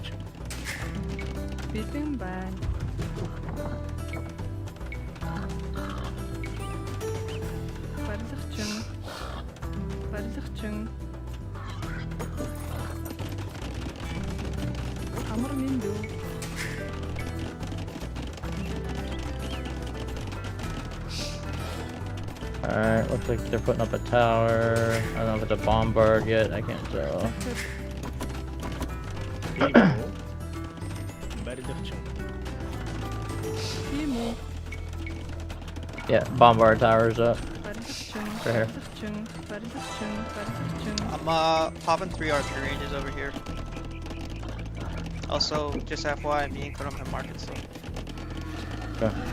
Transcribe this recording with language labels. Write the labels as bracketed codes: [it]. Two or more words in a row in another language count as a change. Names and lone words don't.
[mn] Бэлэн байна. Барилгачин. Барилгачин. Амар мэндүү. [en] Alright, looks like they're putting up a tower. I don't know if it's a bombard yet, I can't tell. [mn] барилгач Тийм үү? [en] Yeah, bombard tower's up. [mn] Барилгачин. [en] Right here. [mn] Барилгачин. Барилгачин. Барилгачин. [en] I'm popping 3 archery ranges over here. Also, just FYI, me and Kurum have markets. So. Okay.